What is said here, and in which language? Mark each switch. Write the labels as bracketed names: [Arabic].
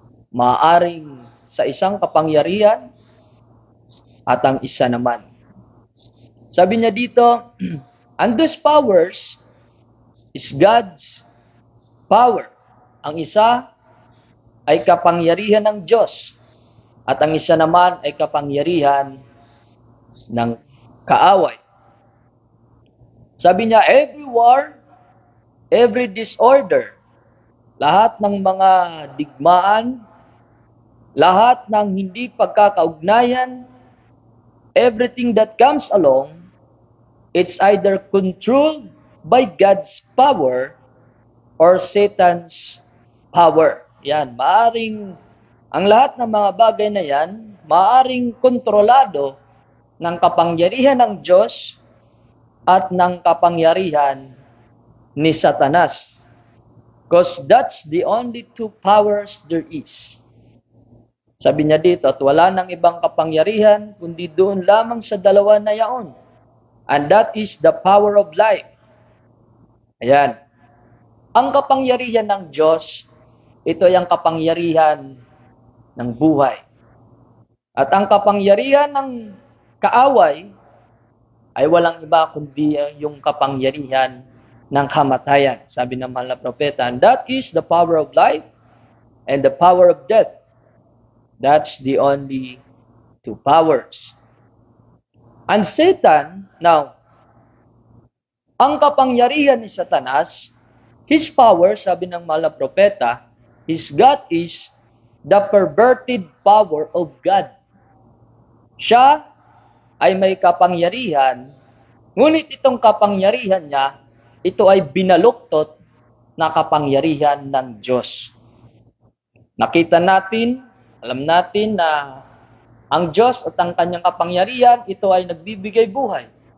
[Filipino] Maaaring sa isang kapangyarihan at ang isa naman. Sabi niya dito, [English] And those powers is God's power. [Filipino] Ang isa ay kapangyarihan ng Diyos at ang isa naman ay kapangyarihan ng kaaway. Sabi niya, [English] every war, every disorder, [Filipino] lahat ng mga digmaan, lahat ng hindi pagkakaugnayan, [English] everything that comes along, it's either controlled by God's power or Satan's power. [Filipino] Yan, ang lahat ng mga bagay na yan, maaring kontrolado ng kapangyarihan ng Diyos at ng kapangyarihan ni Satanas. [English] Because that's the only two powers there is. [Filipino] Sabi niya dito, at wala nang ibang kapangyarihan, kundi doon lamang sa dalawa na yaon. [English] And that is the power of life. [Filipino] Ayan. Ang kapangyarihan ng Diyos, ito ay ang kapangyarihan ng buhay. At ang kapangyarihan ng kaaway ay walang iba kundi yung kapangyarihan ng kamatayan. Sabi ng mahal na propeta, [English] and that is the power of life and the power of death. That's the only two powers. And Satan, now, [Filipino] ang kapangyarihan ni Satanas, [English] his power, [Filipino] sabi ng mahal na propeta, [English] his God is the perverted power of God. [Filipino] Siya ay may kapangyarihan, ngunit itong kapangyarihan niya, ito ay binaluktot na kapangyarihan ng Diyos. Nakita natin, alam natin na ang Diyos at ang kanyang kapangyarihan, ito ay nagbibigay buhay.